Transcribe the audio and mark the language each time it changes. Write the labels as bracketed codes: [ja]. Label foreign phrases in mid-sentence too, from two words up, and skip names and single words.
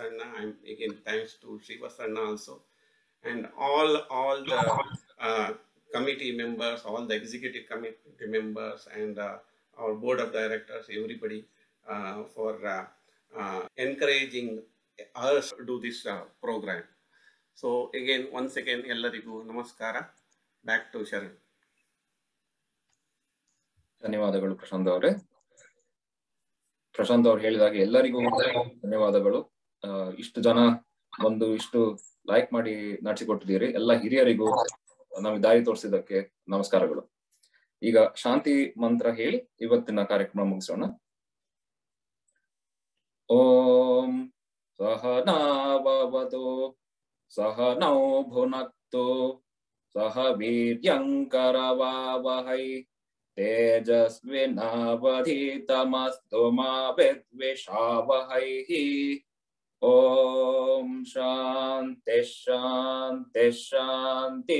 [en] I am again thanks to Shrivathsa also, and all the committee members, all the executive committee members, and our board of directors, everybody for encouraging us to do this program. So again, once again, [kn] ಎಲ್ಲರಿಗೂ ನಮಸ್ಕಾರ. [en] Back to Sharan. [kn] ಧನ್ಯವಾದಗಳು ಪ್ರಶಾಂತ್ ಅವರೇ. ಪ್ರಶಾಂತ್ ಅವ್ರು ಹೇಳಿದಾಗೆ ಎಲ್ಲರಿಗೂ ಧನ್ಯವಾದಗಳು. ಇಷ್ಟು ಜನ ಬಂದು ಇಷ್ಟು ಲೈಕ್ ಮಾಡಿ ನಡೆಸಿಕೊಟ್ಟಿದ್ದೀರಿ. ಎಲ್ಲ ಹಿರಿಯರಿಗೂ ನಮಗೆ ದಾರಿ ತೋರಿಸಿದ್ದಕ್ಕೆ ನಮಸ್ಕಾರಗಳು. ಈಗ ಶಾಂತಿ ಮಂತ್ರ ಹೇಳಿ ಇವತ್ತಿನ ಕಾರ್ಯಕ್ರಮ ಮುಗಿಸೋಣ. [sa] ಓಂ ಸಹನಾ ಭವತು ಸಹನೌ ಭುನಕ್ತು सह वीर्यङ्करवावहै तेजस्विनावधीतमस्तु मा विद्विषावहैः। ॐ शान्तिः शान्तिः शान्तिः।